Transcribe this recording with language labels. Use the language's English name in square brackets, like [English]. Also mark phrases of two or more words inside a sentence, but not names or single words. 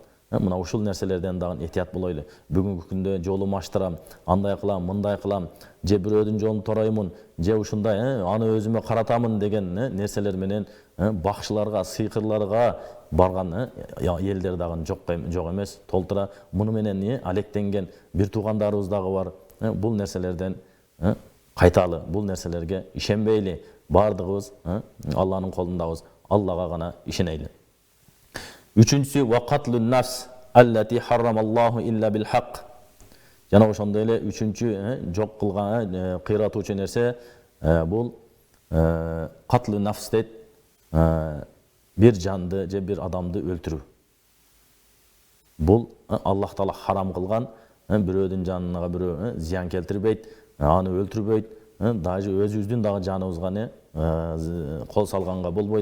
[Kyrgyz] Мына ушул нерселерден дагы этият болойлу. Бүгүнкү күндө жолум аштырам, андай кылам, мындай кылам, же бирөөдүн жолун тороймун, же ушундай аны өзүмө каратамын деген нерселер менен бакшыларга, сыйкырларга барган элдер дагы жок эмес. Толтура муну менен алектенген бир туугандарыбыз дагы бар. Бул нерселерден кайталы, бул нерселерге ишенбейли. Бардыгыбыз Алланын колундабыз, Аллага гана ишенейли. [Arabic] Үчүнчүсү وقتل النفس التي حرم الله إلا بالحق. [Kyrgyz] Жана ошондой эле үчүнчү жок кылган кыйратуучу нерсе бул [Arabic] قتل النفس [Kyrgyz] дейт. Бир жанды же бир адамды өлтүрүү. Бул Аллах Таала харам кылган, бирөөдүн жанына бирөө зыян келтирбейт, аны өлтүрбөйт, даже өзүбүздүн дагы жаныбызга кол салганга болбойт.